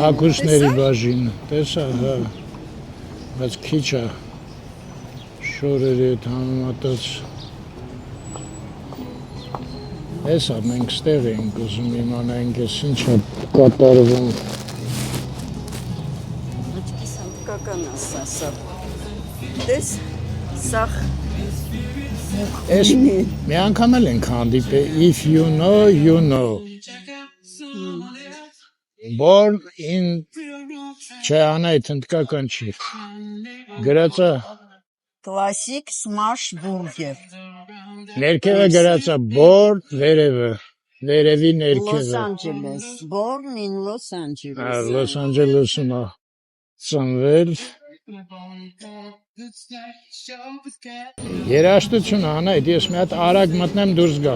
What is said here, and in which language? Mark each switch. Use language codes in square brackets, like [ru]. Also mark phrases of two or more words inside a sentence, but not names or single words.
[hy] հագուստների բաժին, տեսա, հա։ Բայց քիչ է։ Շորերի հետ համեմատած։ Էսա մենք ստեղ ենք ուզում իմանանք, ես ինչ է կատարվում։ Աչքիս հնդկական ասա։ Դες սախ Էս մի անգամ էլ ենք հանդիպել, [en] if you know, you know։ Born in [hy] չէ, անայդ հնդկական չի։ Գրածա [en] Classic smash burger։ [hy] ներքևը գրածա born վերևը, վերևի [en] Los [hy] ներքևը։ [en] Angeles, born in Los Angeles։ [hy] Լոս Անջելեսում է ծնվել։ Երաշտություն անայդ, ես մի հատ արագ մտնեմ դուրս գամ։